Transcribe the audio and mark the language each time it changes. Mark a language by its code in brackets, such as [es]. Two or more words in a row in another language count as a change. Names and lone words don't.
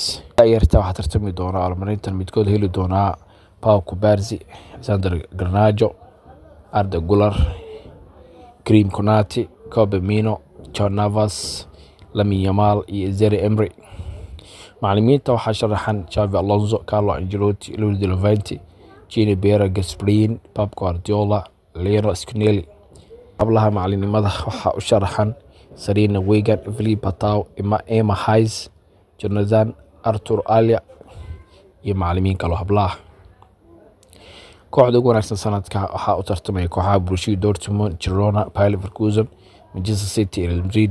[so] Ciyaarta waxaa tartami doona abaalmarintan midkood heli doonaa Pau Kubarsi, Alexander Garnacho, Arda Güler, Karim Konate, Kobe Mino, John Navas, Lamine Yamal iyo Zaire Emery. Macallimiinta waxaa sharaxan Xabi Alonso, Carlo Ancelotti, Luis de Lafuente, Gini Berra, Gasperini, Pep Guardiola, Lionel Scaloni. Hablaha macallinimada waxaa u sharaxan Sarina Wiegand, Philippe Patau, Emma Hayes, Jonathan Arthur Alia iyo macallimiin kale oo hablaha. Kooxda ugu wanaagsan sanadka waxaa u tartamaya kooxaha Borussia Dortmund, Girona, Bayer Leverkusen, Manchester City iyo Real Madrid.